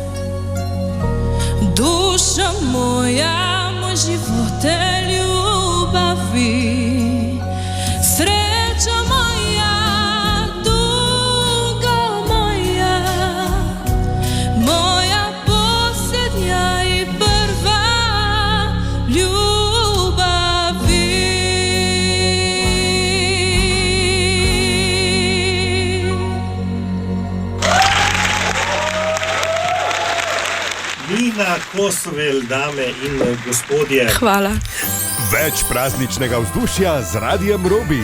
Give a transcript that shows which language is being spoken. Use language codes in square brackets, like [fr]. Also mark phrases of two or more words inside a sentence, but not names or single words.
[hr] duša moja, moj živote ljubavi, sreća moja, tuga moja, moja posljednja i prva ljubavi. [sl] Nina Kosovel, dame in gospodje. Hvala. Več prazničnega vzdušja z Radijem Robin.